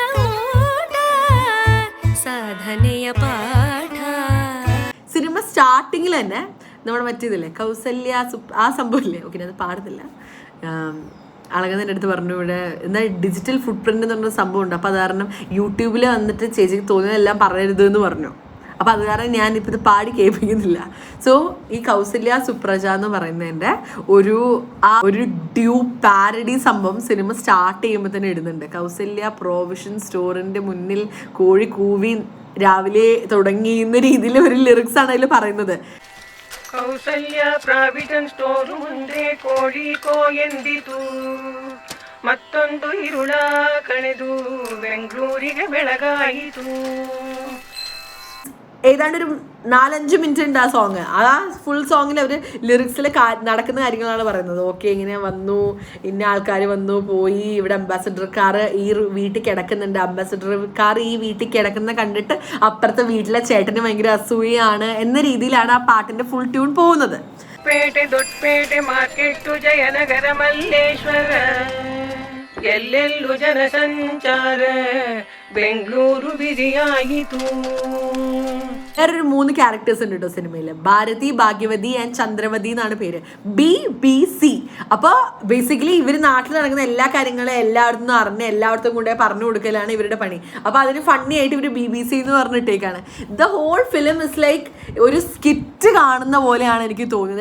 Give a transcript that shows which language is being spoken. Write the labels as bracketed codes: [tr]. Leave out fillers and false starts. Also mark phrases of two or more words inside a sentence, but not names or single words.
[kn] ಸಾಧನೆಯ ಪಾಠ. [ml] സിനിമ സ്റ്റാർട്ടിങ്ങിൽ തന്നെ നമ്മുടെ മറ്റേതില്ലേ കൗസല്യ ആ സംഭവമില്ലേ, ഓക്കെ അത് പാടുന്നില്ല. അളകതിൻ്റെ അടുത്ത് പറഞ്ഞു ഇവിടെ എന്താ [en] digital foot print [ml] എന്ന് പറഞ്ഞ സംഭവം ഉണ്ട്, അപ്പോൾ അത് കാരണം യൂട്യൂബിൽ വന്നിട്ട് ചേച്ചിക്ക് തോന്നിയതെല്ലാം പറയരുത് എന്ന് പറഞ്ഞു. അപ്പോൾ അത് കാരണം ഞാനിപ്പോൾ ഇത് പാടി കേൾപ്പിക്കുന്നില്ല. സോ ഈ കൗസല്യ സുപ്രജ എന്ന് പറയുന്നതിൻ്റെ ഒരു [en] dupe parody [ml] സംഭവം സിനിമ സ്റ്റാർട്ട് ചെയ്യുമ്പോൾ തന്നെ ഇടുന്നുണ്ട്. കൗസല്യ പ്രൊവിഷൻ സ്റ്റോറിൻ്റെ മുന്നിൽ കോഴി കൂവി രാവിലെ തുടങ്ങിയുന്ന രീതിയിൽ ഒരു ലിറിക്സ് ആണ് അതിൽ പറയുന്നത്. [kn] ಕೌಸಲ್ಯ ಪ್ರಾವಿಡನ್ ಸ್ಟೋರ್ ಮುಂದೆ ಕೋಳಿ ಎಂದಿತು, ಮತ್ತೊಂದು ಇರುಳ ಕಳೆದು ಬೆಂಗಳೂರಿಗೆ ಬೆಳಗಾಯಿತು. [ml] ഏതാണ്ട് ഒരു 4-5 മിനിറ്റ് ഉണ്ട് ആ സോങ്. ആ [en] full song [ml] അവർ ലിറിക്സിൽ നടക്കുന്ന കാര്യങ്ങളാണ് പറയുന്നത്. ഓക്കെ ഇങ്ങനെ വന്നു, ഇന്ന ആൾക്കാർ വന്നു പോയി, ഇവിടെ അംബാസഡർ കാർ ഈ വീട്ടിൽ കിടക്കുന്നുണ്ട്, അംബാസഡർ കാർ ഈ വീട്ടിൽ കിടക്കുന്ന കണ്ടിട്ട് അപ്പുറത്തെ വീട്ടിലെ ചേട്ടന് ഭയങ്കര അസൂയാണ് എന്ന രീതിയിലാണ് ആ പാട്ടിന്റെ [en] full tune [ml] പോകുന്നത്. [kn] ಪೇಟೆ ದೊಡ್ಡಪೇಟೆ ಮಾರ್ಕೆಟ್ಟು ಜಯನಗರ ಮಲ್ಲೇಶ್ವರ ಎಲ್ಲೆಲ್ಲೂ ಜನ ಸಂಚಾರ ಬೆಂಗಳೂರು ಬಿಜಿಯಾಯಿತು. [ml] വേറൊരു 3 ക്യാരക്ടേഴ്സ് ഉണ്ട് കേട്ടോ സിനിമയിൽ. ഭാരതി, ഭാഗ്യവതി ആൻഡ് ചന്ദ്രവതി എന്നാണ് പേര്. BBC. അപ്പോൾ ബേസിക്കലി ഇവർ നാട്ടിൽ നടക്കുന്ന എല്ലാ കാര്യങ്ങളും എല്ലായിടത്തും അറിഞ്ഞ് എല്ലായിടത്തും കൊണ്ടുപോയി പറഞ്ഞു കൊടുക്കലാണ് ഇവരുടെ പണി. അപ്പോൾ അതിന് ഫണ്ണി ആയിട്ട് ഇവർ BBC എന്ന് പറഞ്ഞിട്ടേക്കാണ്. [en] The whole film is like [ml] ഒരു സ്കിറ്റ് കാണുന്ന പോലെയാണ് എനിക്ക് തോന്നുന്നത്.